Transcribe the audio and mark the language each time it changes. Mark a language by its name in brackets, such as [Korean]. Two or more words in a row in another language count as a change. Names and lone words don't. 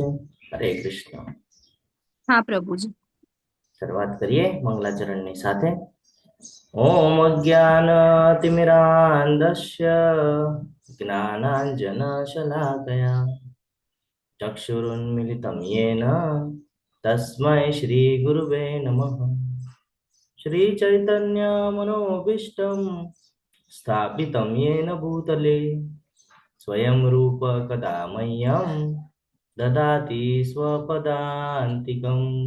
[Gujarati] હરે કૃષ્ણ. હા પ્રભુજી. શરૂઆત કરીએ મંગલાચરણની સાથે. [Sanskrit] ઓમ અજ્ઞાનતિમિરાન્ધસ્ય જ્ઞાનાંજન શલાકયા ચક્ષુરુન્મિલિतं येन तस्मै श्रीगुरुवे नमः। श्रीचैतन्यमनोभीष्टं स्थापितं येन भूतले स्वयं रूप कदा मह्यं ददाति स्वपदान्तिकम्।